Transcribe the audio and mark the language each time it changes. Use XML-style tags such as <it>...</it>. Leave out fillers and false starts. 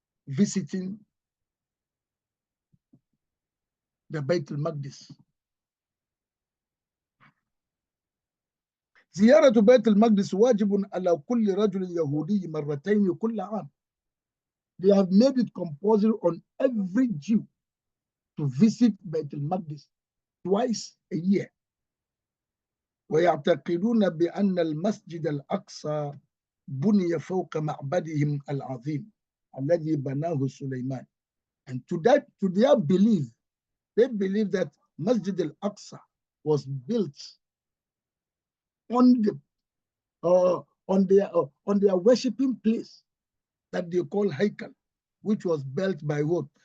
<en>Visiting the بيت المقدس.</en> <ar>زيارة بيت المقدس واجب على كل رجل يهودي مرتين كل عام.</ar> <en>They have made it compulsory on every Jew to visit بيت المقدس twice a year.</en> <ar>ويعتقدون بأن المسجد الأقصى بني فوق معبدهم العظيم الذي بناه سليمان.</ar> <en>And to their belief, they believe that Masjid al-Aqsa was built on their worshiping place that they call Haikal, which was built by what?</en>